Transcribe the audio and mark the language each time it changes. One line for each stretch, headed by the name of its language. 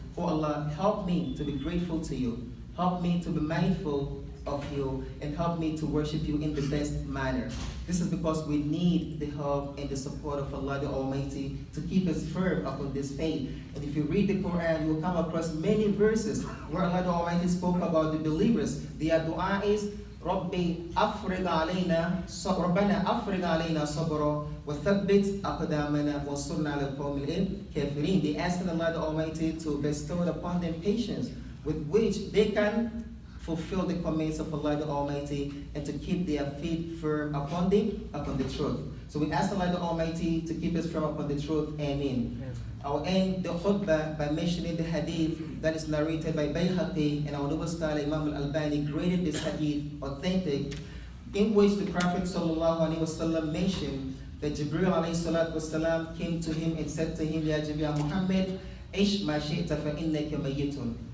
English: Oh Allah, help me to be grateful to you. Help me to be mindful of you, and help me to worship you in the best manner. This is because we need the help and the support of Allah the Almighty to keep us firm upon this faith. And if you read the Quran, you will come across many verses where Allah the Almighty spoke about the believers. Their dua is,
Arabic: رَبِّ أَفْرِغْ عَلَيْنَا رَبَّنَا أَفْرِغْ عَلَيْنَا صَبْرًا وَثَبِّتْ أَقْدَامَنَا وَانصُرْنَا عَلَى الْقَوْمِ الْكَافِرِينَ.
English: They ask Allah the Almighty to bestow upon them patience with which they can fulfill the commands of Allah the Almighty and to keep their feet firm upon the truth. So we ask Allah the Almighty to keep us firm upon the truth. Ameen. I'll end the khutbah by mentioning the hadith that is narrated by Bayhaqi, and our noble scholar Imam al-Albani graded this hadith authentic, in which the Prophet ﷺ mentioned that Jibreel ﷺ came to him and said to him, Ya Jibreel Muhammad,
Arabic: Ish ma shi'ta fa innaka mayyitun.